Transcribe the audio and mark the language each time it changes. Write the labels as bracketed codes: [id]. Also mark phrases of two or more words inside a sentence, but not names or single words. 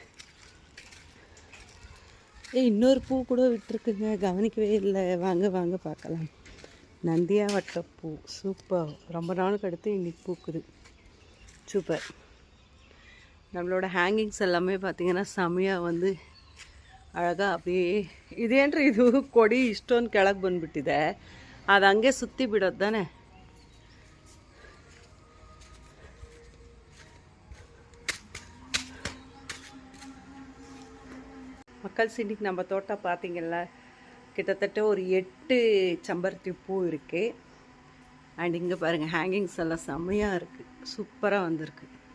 [ta] இன்னொரு பூ கூட விட்டுருக்குங்க, கவனிக்கவே இல்லை. வாங்க வாங்க பார்க்கலாம். நந்தியாவட்டப்பூ சூப்பர். ரொம்ப நாளுக்கு அடுத்து இன்றைக்கி பூக்குது. சூப்பர். நம்மளோட ஹேங்கிங்ஸ் எல்லாமே பார்த்திங்கன்னா செமையாக வந்து அழகாக அப்படியே [kn] ಇದೇನ್ರಿ ಇದು ಕೊಡಿ ಇಷ್ಟೊಂದು ಕೆಳಗೆ ಬಂದುಬಿಟ್ಟಿದೆ, ಅದು ಹಂಗೆ ಸುತ್ತಿ ಬಿಡೋದು ತಾನೆ. [ta] மக்கள்ஸ், இன்றைக்கி நம்ம தோட்டம் பார்த்திங்கல்ல, கிட்டத்தட்ட ஒரு 8 செம்பருத்தி பூ இருக்குது. அண்ட் இங்கே பாருங்கள் ஹேங்கிங்ஸ் எல்லாம் செம்மையாக இருக்குது, சூப்பராக வந்திருக்கு.